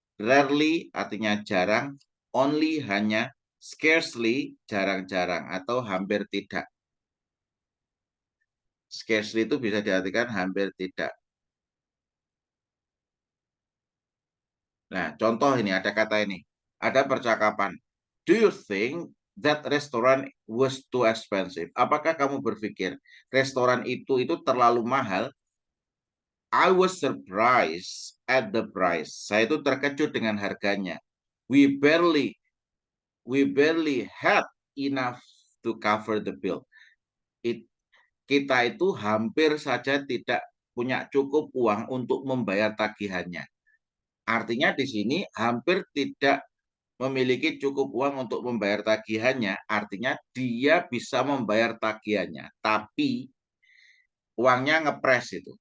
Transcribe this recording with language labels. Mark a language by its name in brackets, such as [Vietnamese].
[Indonesian] Rarely, artinya jarang. Only, hanya. Scarcely, jarang-jarang. Atau hampir tidak. Scarcely itu bisa diartikan hampir tidak. Nah, contoh ini, ada kata ini. Ada percakapan. [English] Do you think that restaurant was too expensive? [Indonesian] Apakah kamu berpikir restoran itu terlalu mahal? [English] I was surprised at the price. [Indonesian] Saya itu terkejut dengan harganya. [English] We barely had enough to cover the bill. [Indonesian] Kita itu hampir saja tidak punya cukup uang untuk membayar tagihannya. Artinya di sini hampir tidak memiliki cukup uang untuk membayar tagihannya, artinya dia bisa membayar tagihannya, tapi uangnya ngepres itu.